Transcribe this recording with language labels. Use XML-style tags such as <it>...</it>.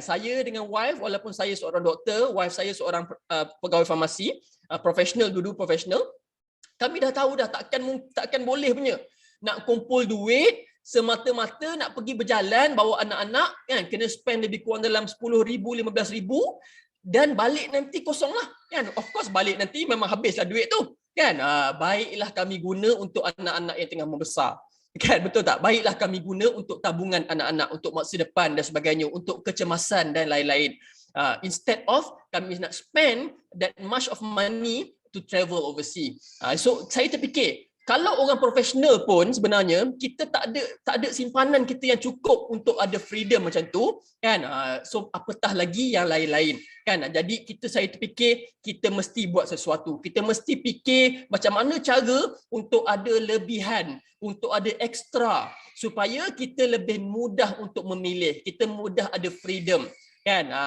<ms>Saya dengan wife, walaupun saya seorang doktor, wife saya seorang pegawai farmasi, profesional, dulu profesional, kami dah tahu dah takkan boleh punya nak kumpul duit semata-mata nak pergi berjalan bawa anak-anak kan, kena spend lebih kurang dalam 10,000 15,000 dan balik nanti kosong lah kan.</ms> <en>Of course</en> <ms>balik nanti memang habislah duit tu kan. Baiklah kami guna untuk anak-anak yang tengah membesar kan, betul tak? Baiklah kami guna untuk tabungan anak-anak, untuk masa depan dan sebagainya, untuk kecemasan dan lain-lain.</ms> <en>Instead of</en> <ms>kami nak</ms> <en>spend that much of money to travel overseas.</en> <ms>So saya terfikir, kalau orang profesional pun sebenarnya kita tak ada simpanan kita yang cukup untuk ada freedom macam tu kan. So apatah lagi yang lain-lain kan. Jadi saya terfikir kita mesti buat sesuatu. Kita mesti fikir macam mana cara untuk ada lebihan, untuk ada ekstra, supaya kita lebih mudah untuk memilih, kita mudah ada freedom kan.</ms>